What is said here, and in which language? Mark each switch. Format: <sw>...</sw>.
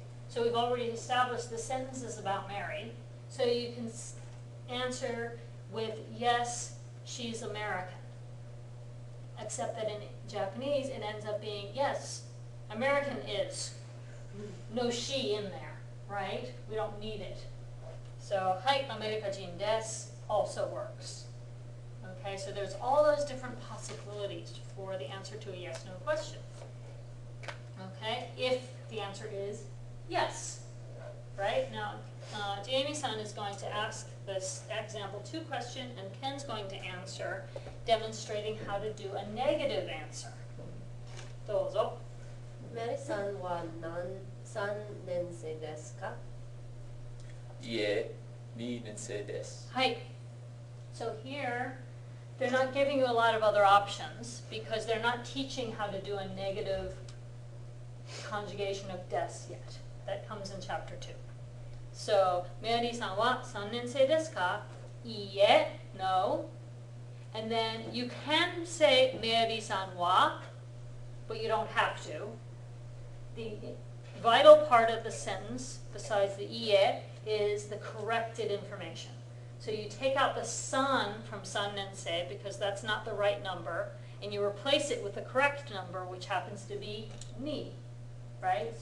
<en>So we've already established the sentence is about Mary. So you can answer with, yes, she's American. Except that in Japanese, it ends up being, yes, American is. No she in there, right? We don't need it. So,</en> <ja>はい、アメリカ人です</ja> <en>also works. Okay, so there's all those different possibilities for the answer to a yes/no question. Okay, if the answer is yes, right? Now, Jamie-san is going to ask this example 2 question, and Ken's going to answer, demonstrating how to do a negative answer.</en> <ja>どうぞ。メリーさんは3年生ですか？いえ、2年生です。はい。</ja> <en>So here, they're not giving you a lot of other options because they're not teaching how to do a negative conjugation of des yet. That comes in chapter 2.</en> <ja>So, メアリーさんは3年生ですか？いいえ、no.</ja> <en>And then you can say</en> <ja>メアリーさんは,</ja> <en>but you don't have to. The vital part of the sentence, besides the いいえ, is the corrected information. So you take out the san from 3年生 because that's not the right number, and you replace it with the correct number, which happens to be ni, right?</en>